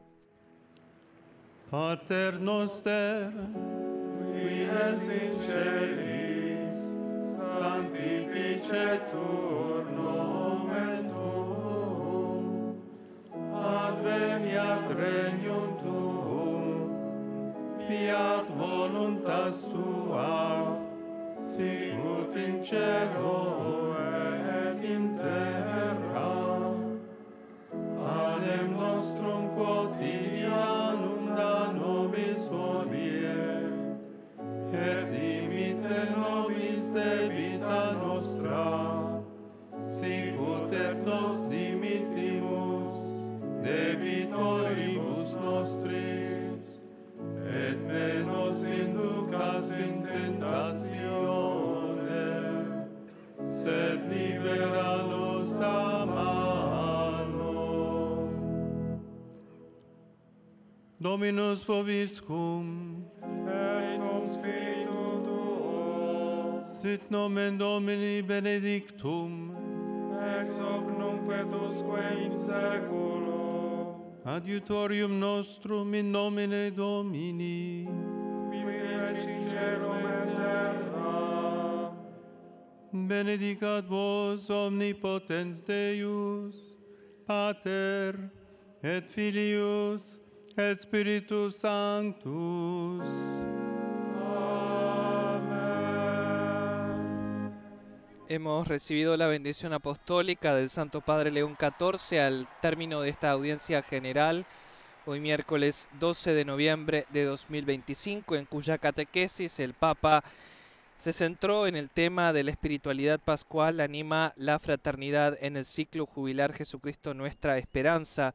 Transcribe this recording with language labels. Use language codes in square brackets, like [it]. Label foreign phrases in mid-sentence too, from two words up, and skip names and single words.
[la] Pater noster, qui es in celis, sanctificetur nomen tuum, adveniat regnum tuum, fiat voluntas tua, sicut in cielo et in terra. Panem nostrum quotidianum da nobis hodie, et dimitte nobis debita nostra, sicut et nos dimittimus debitoribus nostris, et ne nos inducas in tentatione, sed libera nos a malo. Dominus vobiscum, et cum spiritu tuo, sit nomen Domini benedictum, ex hoc nunc et usque in seculo. Adiutorium nostrum in nomine Domini, qui feci celum et terra. benedicat vos omnipotens Deus, Pater, et Filius, et Spiritus Sanctus. [es] Hemos recibido la bendición apostólica del Santo Padre León XIV al término de esta audiencia general, hoy miércoles 12 de noviembre de 2025, en cuya catequesis el Papa se centró en el tema de la espiritualidad pascual, anima la fraternidad en el ciclo jubilar Jesucristo Nuestra Esperanza.